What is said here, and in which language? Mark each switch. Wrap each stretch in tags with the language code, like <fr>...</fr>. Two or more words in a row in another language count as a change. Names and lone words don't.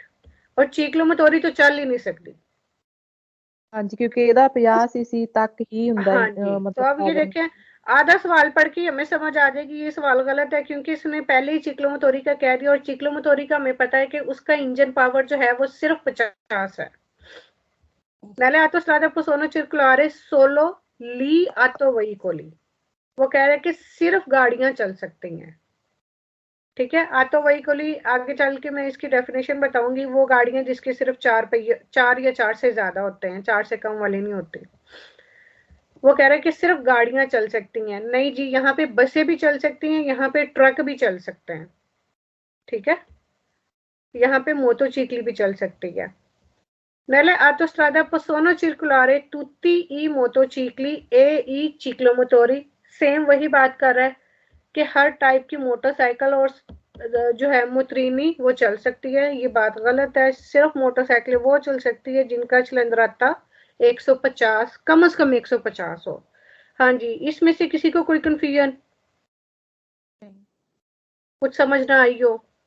<hi>और चीक्लोमोटोरी तो चल ही नहीं सकती। हाँ जी, क्योंकि</hi> <pa>ਇਹਦਾ 50 सीसी तक ही ਹੁੰਦਾ</pa> <hi>हाँ है, जी, तो मतलब अब ये power। देखें, आधा सवाल पढ़ के हमें समझ आ जाएगी ये सवाल गलत है, क्योंकि इसने पहले ही चीक्लोमोटोरी का कह दिया और चीक्लोमोटोरी का हमें पता है कि उसका इंजन पावर जो है वो सिर्फ 50 है।</hi> <it>Nelle autostrade possono circolare solo lì autoveicoli,</it> <hi>वो कह रहे हैं कि सिर्फ गाड़ियां चल सकती हैं। ठीक है, ऑटो व्हीकली आगे चल के मैं इसकी डेफिनेशन बताऊंगी। वो गाड़ियां जिसके सिर्फ 4 पहिए, 4 या 4 से ज्यादा होते हैं, 4 से कम वाली नहीं होती। वो कह रहा है कि सिर्फ गाड़ियां चल सकती हैं। नहीं जी, यहाँ पे बसें भी चल सकती हैं, यहाँ पे ट्रक भी चल सकते हैं। ठीक है, यहाँ पे मोटोचिकली भी चल सकती है।</hi> <it>Nelle autostrade possono circolare tutti i motocicli e i ciclomotori,</it> <hi>सेम वही बात कर रहा है कि हर टाइप की मोटरसाइकिल और जो है मोटरीनी वो चल सकती है। ये बात गलत है, सिर्फ मोटरसाइकिल वो चल सकती है जिनका चिलंदराता 150, कम से कम 150 हो। हाँ जी, इसमें से किसी को कोई कंफ्यूजन, कुछ समझ ना आई हो?</hi>